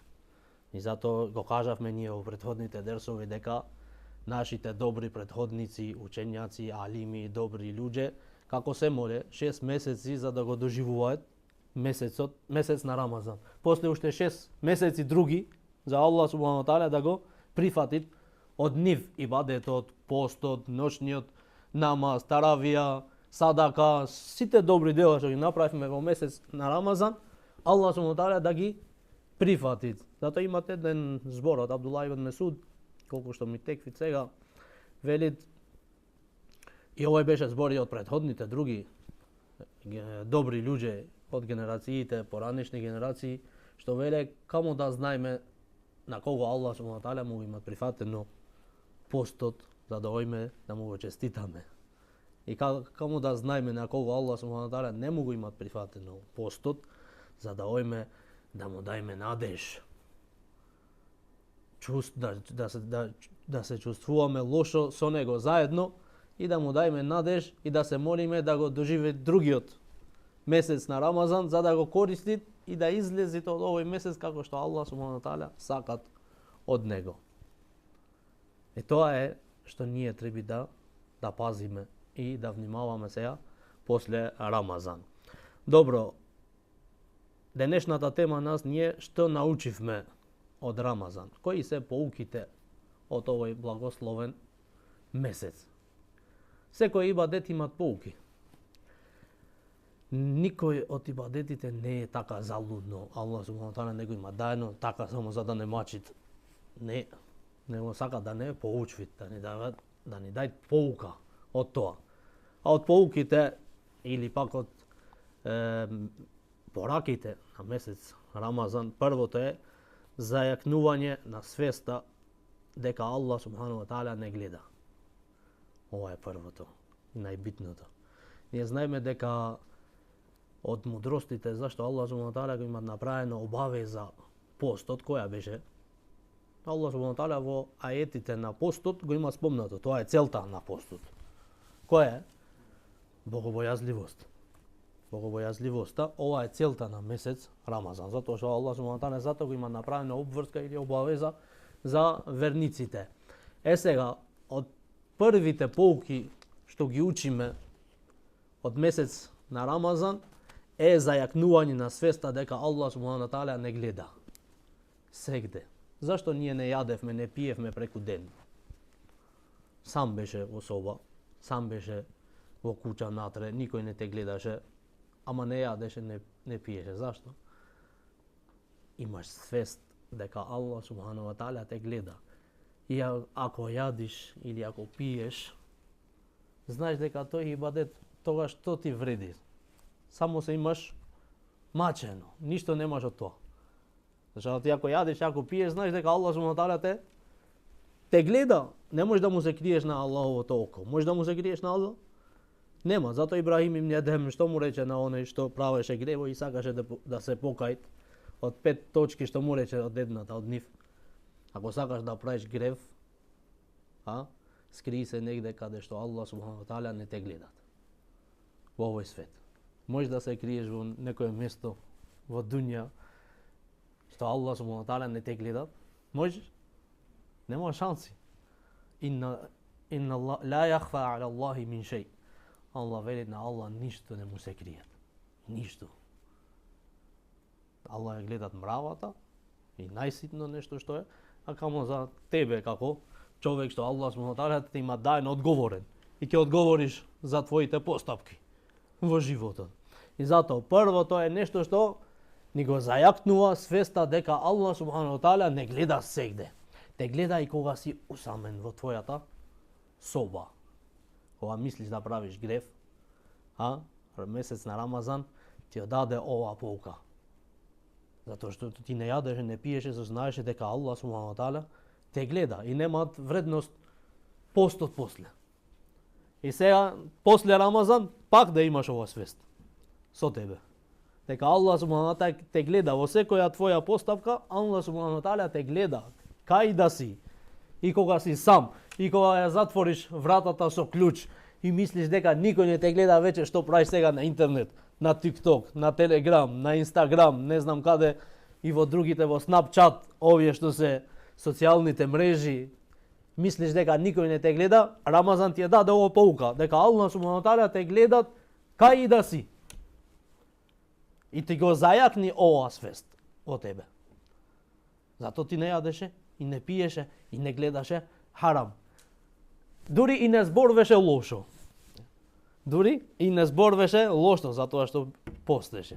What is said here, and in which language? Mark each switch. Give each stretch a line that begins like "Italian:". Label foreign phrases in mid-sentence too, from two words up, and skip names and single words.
Macedonian: И затоа го кажавме ние во претходните дерсови дека нашите добри претходници, учењаци, алими, добри луѓе, како се моле 6 месеци за да го доживуваат месец на Рамазан. После уште 6 месеци други за
Arabic: الله سبحانه تعالى
Macedonian: да го прифатит од нив ибадетот, постот, ношниот намаз, таравија, садака, сите добри дела што ги направивме во месец на Рамазан,
Arabic: الله سبحانه تعالى
Macedonian: да ги прифатит. Затоа имате еден збор од Абдулла ибн Месуд, колку што ми текви сега, велит, и овој беше збор и од претходните други добри луѓе од генерациите, поранешни генерации, што веле каму да знаеме на кого
Arabic: الله سبحانه تعالى
Macedonian: му има прифатено постот, за да ојме да му го честитаме. И каму да знаеме на кого
Arabic: الله سبحانه تعالى
Macedonian: не му го имат прифатено постот, за да ојме да му дајме надеж. Да се чувствуваме лошо со него заедно и да му дајме надеж и да се молиме да го доживе другиот месец на Рамазан, за да го користи и да излезите од овој месец како што
Arabic: الله سبحانه تعالى
Macedonian: сакат од него. И тоа е што ние треба да пазиме и да внимаваме сега после Рамазан. Добро, денешната тема нас ние што научивме од Рамазан? Кои се поуките од овој благословен месец? Секој ибадет имат поуки. Никој од ибадетите не е така залудно.
Arabic: الله سبحانه تعالى
Macedonian: не го има дајно така само за да не мачит. Не, него сака да не поучвит, да ни дај поука од тоа. А од поуките или пак од пораките на месец Рамазан, првото е зајакнување на свеста дека
Arabic: الله سبحانه تعالى
Macedonian: не гледа. Ова е првото и најбитното. Ние знаеме дека од мудростите зашто
Arabic: الله سبحانه تعالى
Macedonian: го има направено обавеза постот, која беше?
Arabic: الله سبحانه تعالى
Macedonian: во аетите на постот го има спомнато. Тоа е целта на постот. Која е? Богобојазливост. Богобојазливоста, ова е целта на месец Рамазан, затоа што
Arabic: الله سبحانه تعالى
Macedonian: затоа го има направена обврска или обавеза за верниците. Сега, од првите поуки што ги учиме од месец на Рамазан е зајакнување на свеста дека
Arabic: الله سبحانه تعالى
Macedonian: не гледа сегде. Зашто ние не јадевме, не пиевме преку ден? Сам беше во соба, сам беше во куќа натре, никој не те гледаше, ама не јадеше, не пиеше. Зашто? Имаш свест дека
Arabic: الله سبحانه تعالى
Macedonian: те гледа. И ако јадиш или ако пиеш, знаеш дека тој ибадет тогаш што ти вреди. Само се имаш мачено, ништо немаш од тоа. Зашто ти ако јадиш, ако пиеш, знаеш дека
Arabic: الله سبحانه تعالى
Macedonian: те гледа. Не можеш да му се криеш на Аллаховото око. Можеш да му се криеш на Аллах? Нема. Затоа Ибрахим ибн Едем што му рече на оној што правеше грево и сакаше да се покајт од 5 точки што му рече од едната од нив. Ако сакаш да правиш грев, скри се негде каде што
Arabic: الله سبحانه تعالى
Macedonian: не те гледат. Во овој свет. Можеш да се криеш во некое место во дуња што
Arabic: الله سبحانه تعالى
Macedonian: не те гледат? Можеш? Нема шанси.
Arabic: إن لا يخفى على الله من شيء.
Macedonian: Аллах вели на Аллах ништо не му се крие. Ништо. Аллах ја гледат мравата и најситно нешто што е, а камо за тебе како човек што
Arabic: الله سبحانه تعالى
Macedonian: те има дајно одговорен и ќе одговориш за твоите постапки во животот. И затоа првото е нешто што ни го зајакнува свеста дека
Arabic: الله سبحانه تعالى
Macedonian: не гледа сегде. Те гледа и кога си усамен во твојата соба. Кога мислиш да правиш грев, месец на Рамазан ти даде ова поука. Затоа што ти не јадеше, не пиеше, знаеше дека
Arabic: الله سبحانه تعالى
Macedonian: те гледа и немаат вредност постот после. И сега, после Рамазан, пак да имаш ова свест со тебе. дека
Arabic: الله سبحانه وتعالى
Macedonian: те гледа во секоја твоја постапка,
Arabic: الله سبحانه وتعالى
Macedonian: те гледа кај да си. И кога си сам, и кога ја затвориш вратата со клjuč и мислиш дека никој не те гледа вече што правиш сега на интернет, на TikTok, на Telegram, на Instagram, не знам каде, и во другите, во Snapchat, овие што се социјалните мрежи, мислиш дека никој не те гледа, Рамазан ти е даде ова поука, дека
Arabic: الله سبحانه وتعالى
Macedonian: те гледат кај и да си. И ти го зајакни ова свест во тебе. Зато ти не јадеше и не пиеше и не гледаше харам. Дури и не зборвеше лошо. Дури и не зборвеше лошо затоа што постеше.